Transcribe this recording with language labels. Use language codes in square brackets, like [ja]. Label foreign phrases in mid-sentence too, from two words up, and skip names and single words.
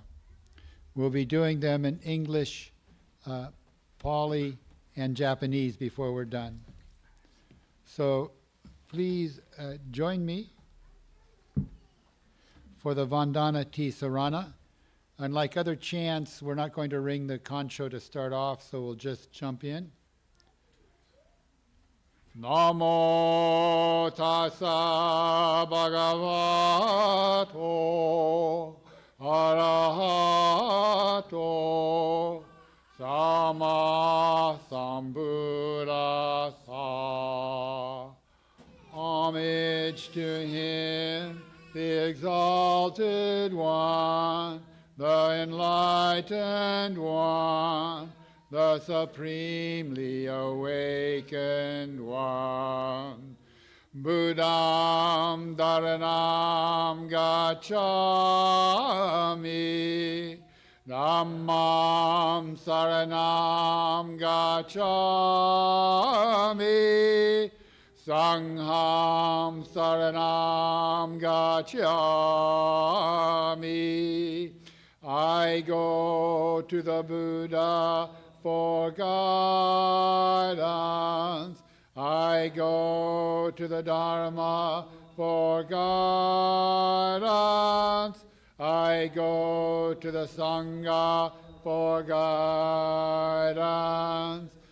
[en] We'll be doing them in English, Pali, and Japanese before we're done. So please join me for the Vandana Tisarana. Unlike other chants, we're not going to ring the concho to start off, so we'll just jump in. [pi] Namo tassa bhagavato arahato Sama Sambuddhasa. [en] Homage to him, the exalted one, the enlightened one, the supremely awakened one. [pi] Buddham Dharanam Gacchami. Dhammam Saranam Gacchami. Sangham Saranam Gacchami. [en] I go to the Buddha for guidance. I go to the Dharma for guidance. I go to the Sangha for guidance.